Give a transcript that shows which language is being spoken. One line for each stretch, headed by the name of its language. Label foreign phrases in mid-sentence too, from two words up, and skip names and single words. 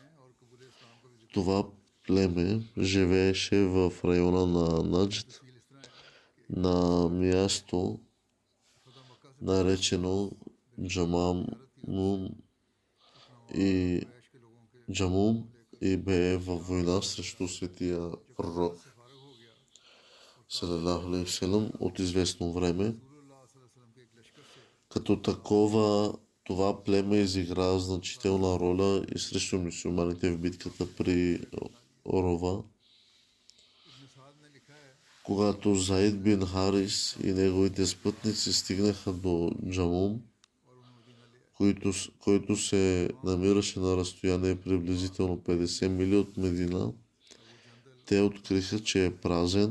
Bulgarian: Това племе живееше в района на Наджд, на място наречено Джамум и бе във война срещу светия пророк
Arabic: صلى الله عليه وسلم
Bulgarian: от известно време. Като такова, това племе изигра значителна роля и срещу мюсюлманите в битката при Орова. Когато Заид бин Харис и неговите спътници стигнаха до Джамум, който се намираше на разстояние приблизително 50 мили от Медина, те откриха, че е празен.